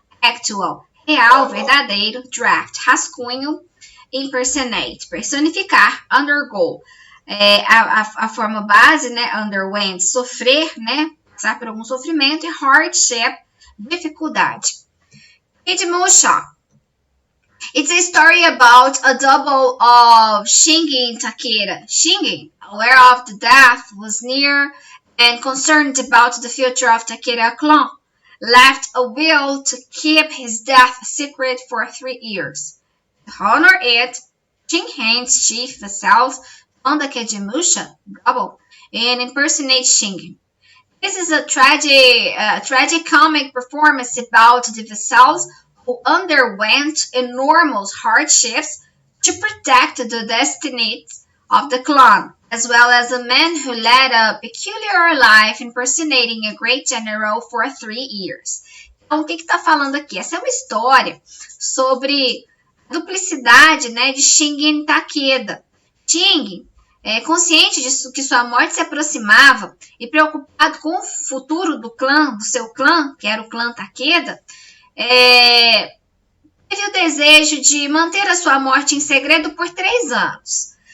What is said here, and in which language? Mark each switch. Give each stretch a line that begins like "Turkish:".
Portuguese: Actual, real, verdadeiro. Draft, rascunho. Impersonate, personificar. Undergo, a forma base, né? Underwent, sofrer, né? Passar por algum sofrimento. E hardship, dificuldade. Edmusha.
English: It's a story about a double of Shingen Takeda. Shingen, aware of the death, was near and concerned about the future of Takeda clan, left a will to keep his death secret for 3 years. To honor it, Shingen's chief vassals found the Kejimusha double and impersonate Shingen. This is a tragicomic performance about the vassals who underwent enormous hardships to protect the destinies of the clan, as well as a man who led a peculiar life impersonating a great general for 3 years.
Portuguese: Então, o que está falando aqui? Essa é uma história sobre a duplicidade, né, de Shingen Takeda. Shingen, consciente de que sua morte se aproximava e preocupado com o futuro do seu clã, que era o clã Takeda, teve o desejo de manter a sua morte em segredo por 3 anos.